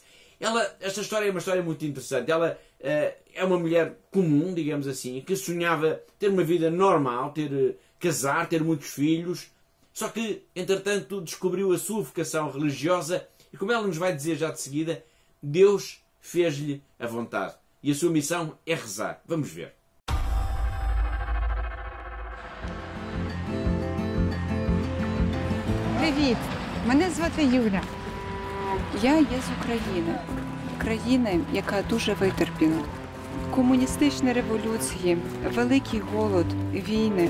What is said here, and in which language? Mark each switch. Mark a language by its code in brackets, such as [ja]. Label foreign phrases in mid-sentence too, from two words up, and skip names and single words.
[pt] Esta história é uma história muito interessante. Ela é uma mulher comum, digamos assim, que sonhava ter uma vida normal, casar, ter muitos filhos. Só que, entretanto, descobriu a sua vocação religiosa e, como ela nos vai dizer já de seguida, Deus fez-lhe a vontade. E a sua missão é rezar. Vamos ver. [uk] Привіт! Мене звати Юля. Я є з України. Країни, яка дуже витерпіла. Комуністичні революції, великий голод, війни.